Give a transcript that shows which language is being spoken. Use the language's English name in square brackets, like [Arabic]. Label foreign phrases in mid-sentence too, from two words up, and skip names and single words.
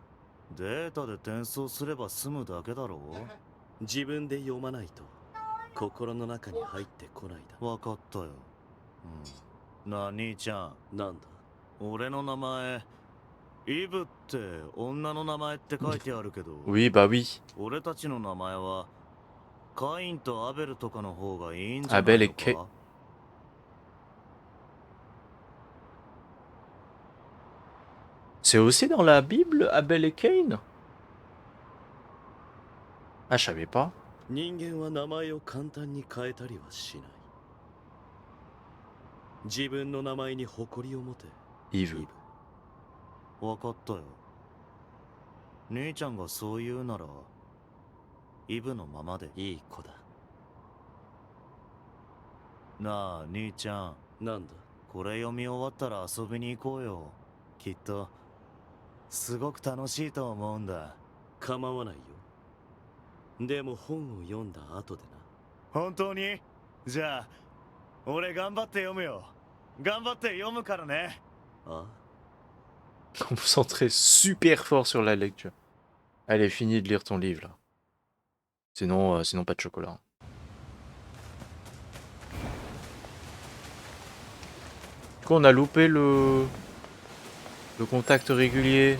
[Japanese] データで転送すれば済むだけだろ自分で読まないと心の中に入ってこないだ。わかったよ、なあ兄ちゃんなんだ俺の名前イブって女の名前って書いてあるけど [French] Oui, bah oui. [Japanese] 俺たちの名前はカインとアベルとかの方がいいんじゃない Abel の [French] et Kay. [Japanese] か。 [French] C'est aussi dans la Bible, Abel et Cain? Ah, je savais pas. [Japanese] 人間は名前を簡単に変えたりはしない。自分の名前に誇りを持て。 Yves. 分かったよ。姉ちゃんがそう言うならイブのままで。いい子だ。なあ兄ちゃん、なんだ。これ読み終わったら遊びに行こうよ。きっとすごく楽しいと思うんだ。構わないよ。でも本を読んだ後で本当に？じゃあ俺頑張って読むよ。頑張って読むからね。な。ああ。 [French] Concentré super fort sur la lecture. Allez, finis de lire ton livre là. Sinon, sinon pas de chocolat. Du coup, on a loupé le contact régulier.